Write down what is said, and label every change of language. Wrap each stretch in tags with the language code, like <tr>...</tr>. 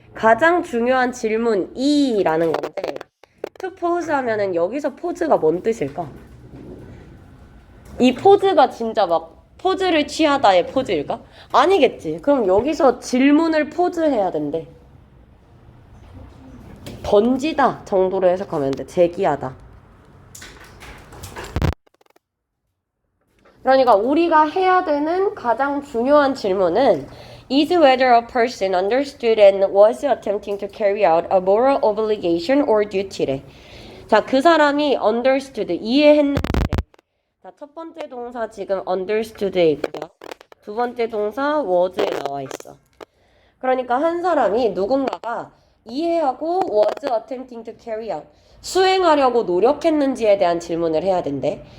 <ko>가장 중요한 질문이라는 건데 to pose 하면은 여기서 포즈가 뭔 뜻일까? 이 포즈가 진짜 막 포즈를 취하다의 포즈일까? 아니겠지. 그럼 여기서 질문을 포즈해야 된대. 던지다 정도로 해석하면 돼. 제기하다. 그러니까 우리가 해야 되는 가장 중요한 질문은</ko> <en>is whether a person understood and was attempting to carry out a moral obligation or duty래.</en> <ko>자, 그 사람이 understood, 이해했는지래. 자, 첫 번째 동사 지금 understood에 있고요. 두 번째 동사 was에 나와 있어. 그러니까 한 사람이 누군가가 이해하고</ko> <en>was attempting to carry out,</en> <ko>수행하려고 노력했는지에 대한 질문을 해야 된대.</ko>